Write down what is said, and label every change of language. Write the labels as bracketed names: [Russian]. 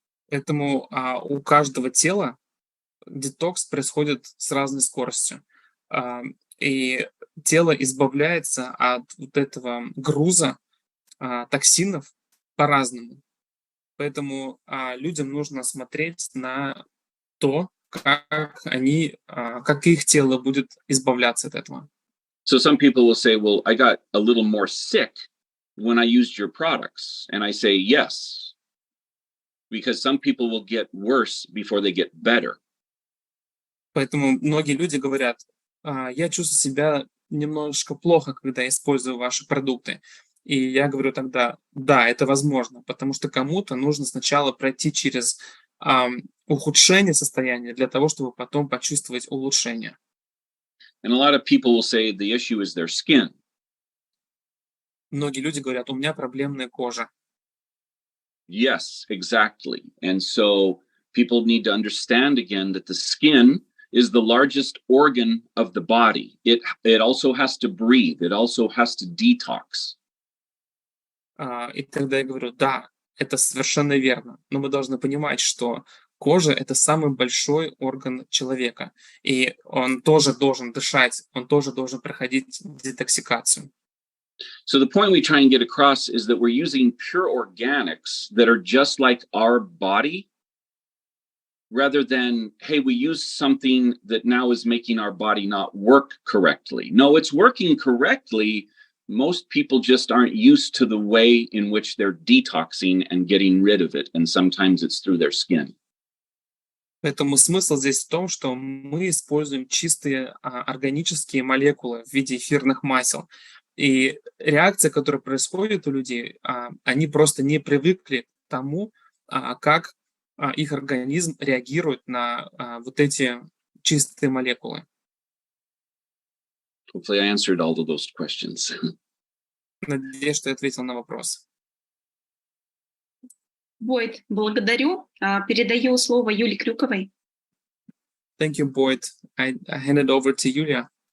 [Russian] Поэтому у каждого тела детокс происходит с разной скоростью. И тело избавляется от вот этого груза токсинов по-разному. Поэтому людям нужно смотреть на то, как их тело будет избавляться от этого. [English] So some people will say, well, I got a little more sick when I used your products. And I say, yes, because some people will get worse before they get better. [Russian] Поэтому многие люди говорят, я чувствую себя немножечко плохо, когда использую ваши продукты. И я говорю тогда, да, это возможно, потому что кому-то нужно сначала пройти через ухудшение состояния для того, чтобы потом почувствовать улучшение. [English] And a lot of people will say the issue is their skin. [Russian] Многие люди говорят, у меня проблемная кожа. [English] Yes, exactly. And so people need to understand again that the skin is the largest organ of the body. It also has to breathe. It also has to detox. [Russian] И тогда я говорю, да, это совершенно верно. Но мы должны понимать, что кожа — это самый большой орган человека. И он тоже должен дышать, он тоже должен проходить детоксикацию. [English] So the point we try and get across is that we're using pure organics that are just like our body, rather than, hey, we use something that now is making our body not work correctly. No, it's working correctly. Most people just aren't used to the way in which they're detoxing and getting rid of it. And sometimes it's through their skin. [Russian] Поэтому смысл здесь в том, что мы используем чистые органические молекулы в виде эфирных масел. И реакция, которая происходит у людей, они просто не привыкли к тому, как их организм реагирует на вот эти чистые молекулы. [English] Hopefully I answered all of those questions. [Russian] Надеюсь, что я ответил на вопрос. Бойд, благодарю. Передаю слово Юле Крюковой. [English] Thank you, Boyd. I hand it over to Yulia.